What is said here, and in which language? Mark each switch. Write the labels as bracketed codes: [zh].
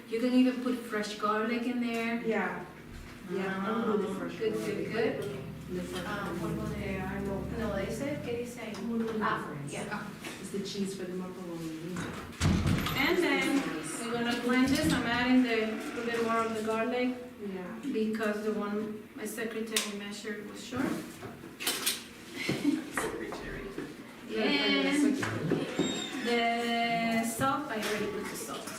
[en] You can even put fresh garlic in there. Yeah. Yeah, I'm good with fresh Good, garlic. good, good. [es] Polvo de no, ese, ¿qué dice ahí? [en] Yeah. It's the cheese for the macaroni. And then we're gonna blend this. I'm adding a little more of the garlic Yeah. because the one my secretary measured was short. And the salt, I already put the salt.